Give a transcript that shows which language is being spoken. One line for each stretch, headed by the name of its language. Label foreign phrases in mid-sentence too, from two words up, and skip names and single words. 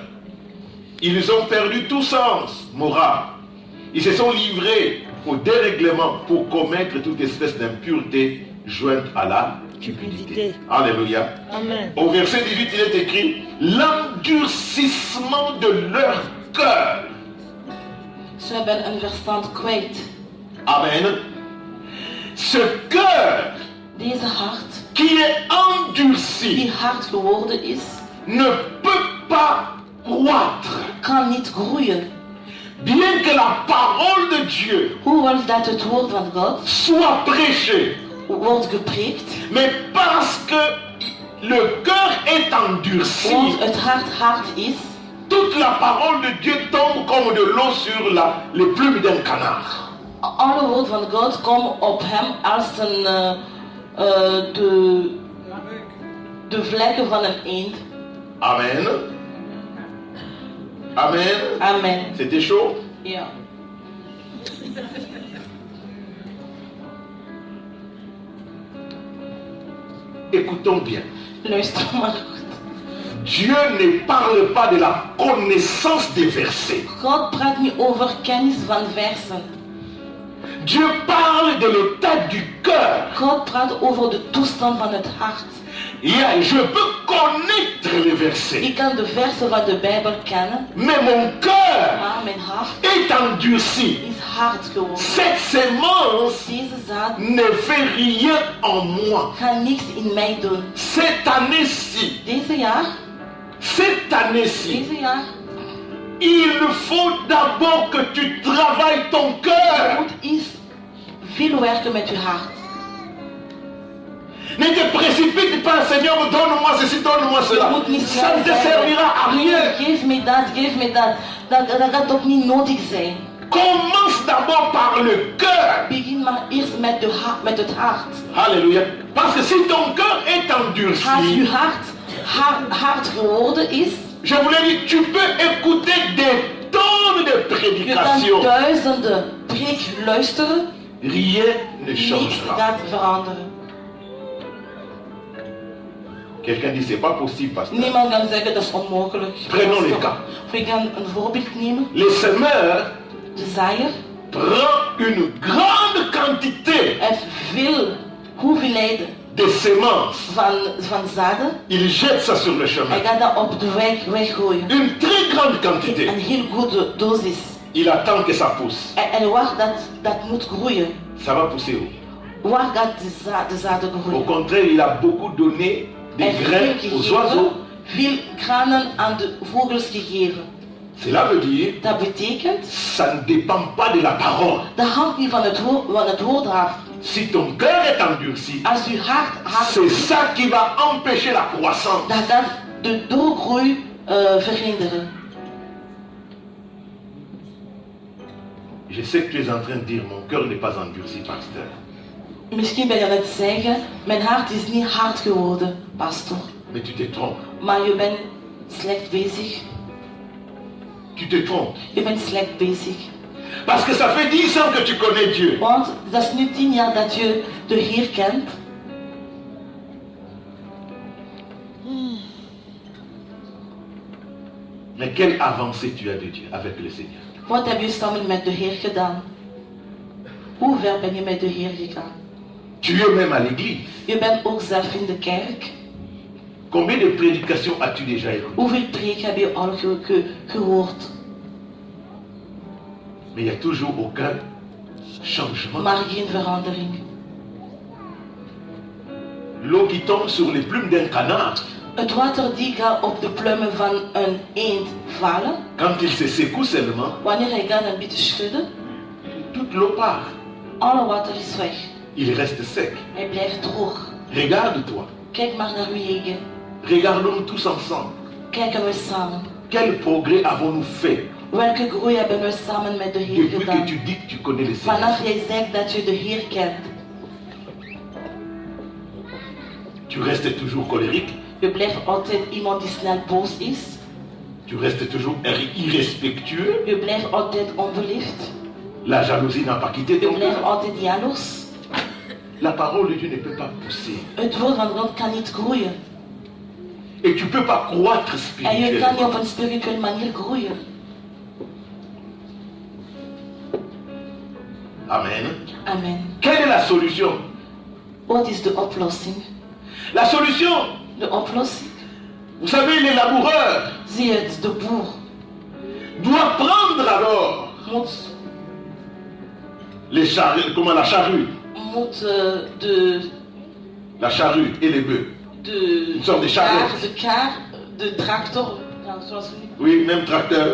French: Ils ont perdu tout sens moral. Ils se sont livrés au dérèglement pour commettre toute espèce d'impureté jointe à la cupidité. Alléluia. Amen. Au verset 18, il est écrit l'endurcissement de leur cœur.
Dutch: Ze hebben een verstand kwijt.
French: Amen. Ce cœur
Dutch: Deze hart,
French: qui est endurci
Dutch: die hard geworden is,
French: ne peut pas croître.
Dutch: kan niet groeien.
French: Bien que la parole de Dieu
Dutch: Hoewel dat het woord van God
French: soit prêchée,
Dutch: wordt gepreekt,
French: mais parce que le cœur est endurci,
Dutch: want het hart hard is,
French: toute la parole de Dieu tombe comme de l'eau sur les plumes d'un canard.
Dutch: alle woord van God komen op hem als de vlekken van een eend.
French: Amen. Amen. Amen. C'était chaud?
Dutch: Ja.
French: Écoutons bien.
Dutch: Luister maar goed.
French: Dieu ne parle pas de la connaissance des versets.
Dutch: God praat niet over kennis van versen.
French: Dieu parle de l'état du cœur.
Dutch: God praat over de toestand van het hart.
French: Yeah, je peux connaître les versets,
Dutch: Ik kan de versen van de Bijbel kennen,
French: mais mon cœur
Dutch: maar mijn hart
French: est endurci.
Dutch: is hard geworden.
French: Cette sémence
Dutch: Deze zaad
French: ne fait rien en moi.
Dutch: gaat niks in mij doen.
French: Cette année-ci,
Dutch: Deze jaar,
French: il faut d'abord que tu travailles ton
Dutch: je
French: cœur.
Dutch: moet eerst veel werken met je hart.
French: Ne te précipite pas, Seigneur, donne-moi ceci, donne-moi
Dutch: Je
French: cela.
Dutch: moet niet
French: Ça ne te servira à rien.
Dutch: Geef me dat. Dat gaat ook niet nodig zijn.
French: Commence d'abord par le cœur.
Dutch: Begin maar eerst met het hart.
French: Alléluia. Parce que si ton cœur est
Dutch: Als je
French: endurci,
Dutch: hard geworden is,
French: je voulais dire, tu peux écouter des tonnes de
Dutch: je kan
French: prédications.
Dutch: duizenden preek luisteren,
French: Rien ne
Dutch: niks
French: changera.
Dutch: gaat veranderen.
French: Quelqu'un dit, c'est pas possible, pasteur.
Dutch: Niemand kan zeggen dat is onmogelijk.
French: Prenons les cas.
Dutch: We gaan een voorbeeld nemen.
French: Le semeur
Dutch: De zaaier
French: prend une grande quantité
Dutch: heeft veel hoeveelheden
French: de semences.
Dutch: van zaden.
French: Il jette ça sur le
Dutch: Hij
French: chemin.
Dutch: gaat dat op de weg weggooien.
French: Une très grande quantité.
Dutch: Een heel goede dosis.
French: Il attend que ça pousse.
Dutch: En wacht dat moet groeien.
French: Ça va pousser où?
Dutch: Waar gaat de zaden
French: Au
Dutch: groeien?
French: contraire, il a beaucoup donné des grains aux oiseaux.
Dutch: Veel granen aan de vogels gegeven.
French: Cela veut dire,
Dutch: Dat betekent,
French: ça ne dépend pas de la parole.
Dutch: dat hangt niet van het woord af.
French: Si ton cœur est endurci,
Dutch: Als je hart
French: c'est ça qui va empêcher la croissance.
Dutch: dat gaat de doorgroei verhinderen.
French: Je sais que tu es en train de dire, mon cœur n'est pas endurci, pasteur.
Dutch: Misschien ben je aan het zeggen, mijn hart is niet hard geworden, pastor.
French: Mais tu te trompes.
Dutch: Maar je bent slecht bezig.
French: Tu te trompes.
Dutch: Je bent slecht bezig.
French: Parce que ça fait 10 ans que tu connais Dieu.
Dutch: Want dat is nu 10 jaar dat je de Heer kent.
French: Mais quelle avancée tu as de Dieu avec le Seigneur?
Dutch: Wat heb je samen met de Heer gedaan? Hoe ver ben je met de Heer gegaan?
French: Tu es même à l'église.
Dutch: Je bent ook zelf in de kerk.
French: Combien de prédications as-tu déjà écoutées?
Dutch: Hoeveel preek heb je al gehoord?
French: Mais il n'y a toujours aucun changement.
Dutch: Maar geen verandering.
French: L'eau qui tombe sur les plumes d'un canard,
Dutch: Het water die gaat op de pluimen van een eend vallen.
French: quand il se secoue seulement,
Dutch: Wanneer hij gaat een beetje schudden,
French: toute l'eau part.
Dutch: alle water is weg.
French: Il reste sec.
Dutch: Hij blijft droog.
French: Regarde-toi.
Dutch: Kijk maar naar uw eigen.
French: Regardons tous ensemble.
Dutch: Kijken we samen.
French: Quel progrès avons-nous fait
Dutch: Welke groei hebben we samen met de Heer
French: depuis que
Dutch: gedaan?
French: tu dis que tu connais le Seigneur?
Dutch: Vanaf jij zegt dat je de Heer kent.
French: Tu restes toujours colérique.
Dutch: Je blijft altijd iemand die snel boos is.
French: Tu restes toujours irrespectueux.
Dutch: Je blijft altijd onbeleefd.
French: La jalousie n'a pas quitté
Dutch: Je
French: ton
Dutch: blijft
French: cœur.
Dutch: altijd jaloers.
French: La parole de Dieu ne peut pas pousser.
Dutch: Het woord van God kan niet groeien.
French: Et tu ne peux pas croître
Dutch: En je kan niet op
French: spirituellement.
Dutch: een spirituele manier groeien.
French: Amen. Amen. Quelle est la solution?
Dutch: Wat is de oplossing?
French: La solution,
Dutch: De oplossing.
French: vous savez, les laboureurs
Dutch: Zie het, de boer
French: doivent prendre alors
Dutch: moet,
French: la charrue, la charrue et les bœufs. Une sorte de charrette.
Dutch: de tractor, ja, zoals we nu-
French: Oui, même tracteur.